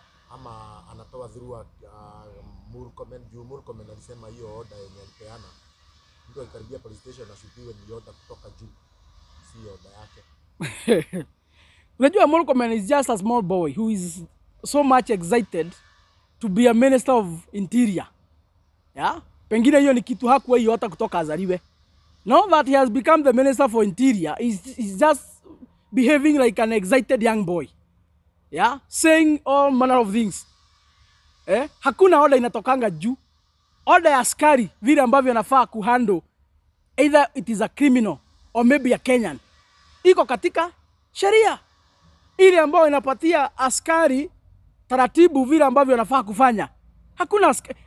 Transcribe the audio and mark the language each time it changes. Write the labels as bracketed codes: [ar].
[sw] Ama anatoa through Murkomen alisema hiyo order yenye alipeana, mtu akikaribia police station ashukiwe ni order kutoka juu, si order yake. Unajua [en] Murkomen is just a small boy who is so much excited to be a minister of interior. Yeah? [sw] Pengine hiyo ni kitu hakuwa hiyo hata kutoka azaliwe. [en] Now that he has become the minister for interior, he's just behaving like an excited young boy. Yeah? Saying all manner of things. [sw] Hakuna order inatokanga juu. Order ya askari vile ambavyo anafaa kuhandle, [en] either it is a criminal or maybe a Kenyan, [sw] iko katika sheria ile ambayo inapatia askari taratibu vile ambavyo anafaa kufanya. Hakuna askari.